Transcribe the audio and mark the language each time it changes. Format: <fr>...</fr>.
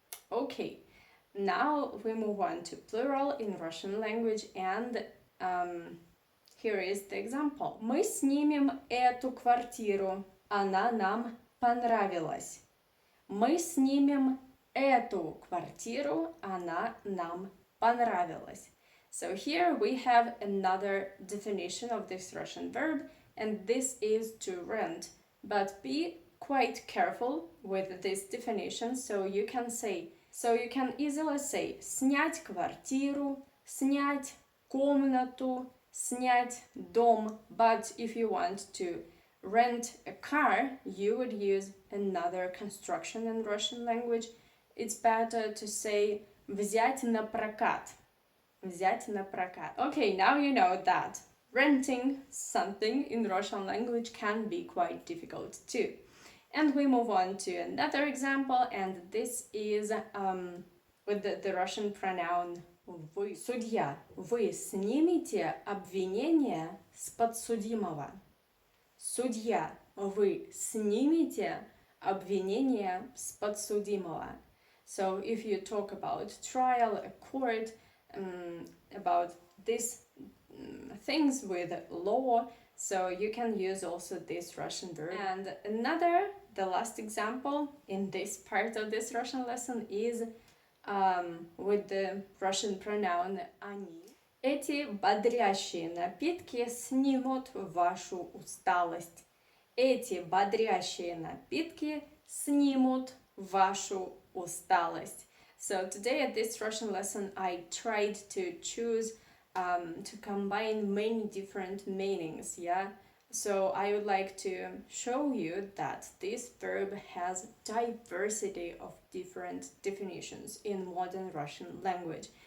<en>Okay, now we move on to plural in Russian language, and here is the example.</en> <ru>Мы снимем эту квартиру, она нам понравилась. Мы снимем эту квартиру, она нам понравилась.</ru> <en>So here we have another definition of this Russian verb, and this is to rent. But be quite careful with this definition, so you can easily say</en> <ru>снять квартиру, снять комнату, снять дом.</ru> <en>But if you want to rent a car, you would use another construction in Russian language. It's better to say</en> <ru>взять на прокат. Взять на прокат.</ru> <en>Okay, now you know that renting something in Russian language can be quite difficult too. And we move on to another example, and this is with the Russian pronoun вы.</en> <ru>Судья, вы снимете обвинение с подсудимого. Судья, вы снимете обвинение с подсудимого.</ru> <en>So if you talk about trial, a court, about these things with law, so you can use also this Russian verb. And the last example in this part of this Russian lesson is with the Russian pronoun они.</en> <ru>Эти бодрящие напитки снимут вашу усталость. Эти бодрящие напитки снимут вашу усталость.</ru> <en>So today at this Russian lesson I tried to choose to combine many different meanings, yeah? So I would like to show you that this verb has diversity of different definitions in modern Russian language.</en>